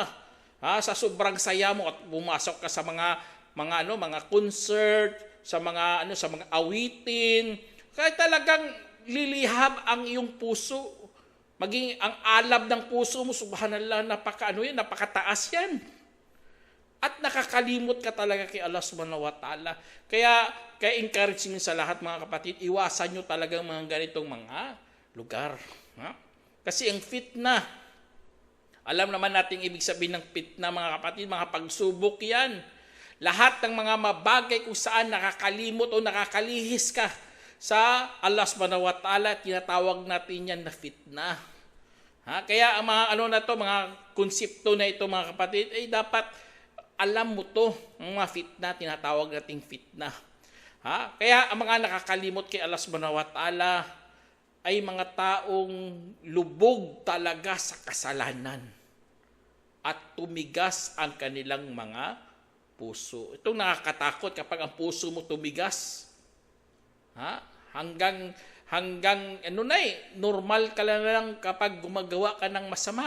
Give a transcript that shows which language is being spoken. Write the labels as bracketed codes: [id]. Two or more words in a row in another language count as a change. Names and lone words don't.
[tl] Sa sobrang saya mo at pumasok ka sa mga concert, sa mga awitin, kaya talagang lilihab ang iyong puso. Maging ang alab ng puso mo, subhanallah, napakataas yan. At nakakalimot ka talaga kay [ar] الله سبحانه وتعالى. [tl] Kaya encourage nyo sa lahat, mga kapatid, iwasan nyo talagang mga ganitong mga lugar. Kasi ang fitna, alam naman natin ibig sabihin ng fitna, mga kapatid, mga pagsubok yan. Lahat ng mga mabagay kung saan nakakalimot o nakakalihis ka sa [ar] الله سبحانه وتعالى, [tl] tinatawag natin yan na fitna. Kaya ang mga mga konsepto na ito, mga kapatid, ay dapat alam mo to, ang mga fitna, tinatawag nating fitna. Kaya ang mga nakakalimot kay [ar] الله سبحانه وتعالى [tl] ay mga taong lubog talaga sa kasalanan at tumigas ang kanilang mga puso. Itong nakakatakot kapag ang puso mo tumigas. Hanggang normal ka lang kapag gumagawa ka ng masama.